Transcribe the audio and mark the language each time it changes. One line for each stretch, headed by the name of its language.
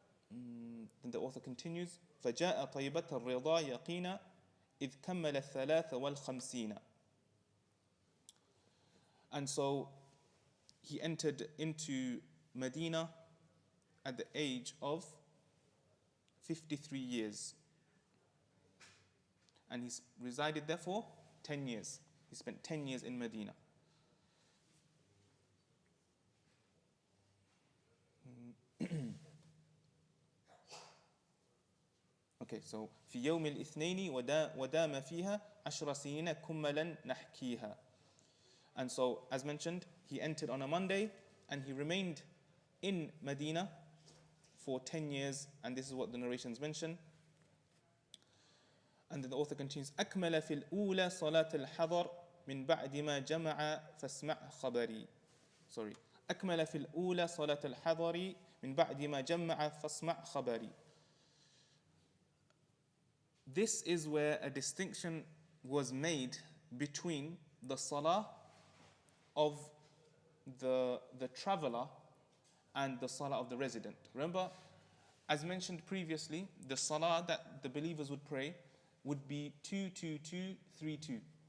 English: Then the author continues,
Arabic: فَجَاءَ طَيْبَةَ الرِّضَى يَقِينًا إِذْ كَمَّلَ الثَّلَاثَ وَالْخَمْسِينَ.
English: And so he entered into Medina at the age of 53 years. And he resided there for 10 years. He spent 10 years in Medina. Okay, so
Arabic: في يوم الاثنين ودام فيها 10 سنين كملا نحكيها.
English: And so, as mentioned, he entered on a Monday and he remained in Medina for 10 years, and this is what the narrations mention. And then the author continues,
Arabic: أكمل في الأولى صلاة الحضر من بعد ما جمع فاسمع خبري.
English: Sorry.
Arabic: أكمل في الأولى صلاة الحضر من بعد ما جمع فاسمع خبري.
English: This is where a distinction was made between the salah of the traveler and the salah of the resident. Remember, as mentioned previously, the salah that the believers would pray would be 2, 2, 2, 3, 2.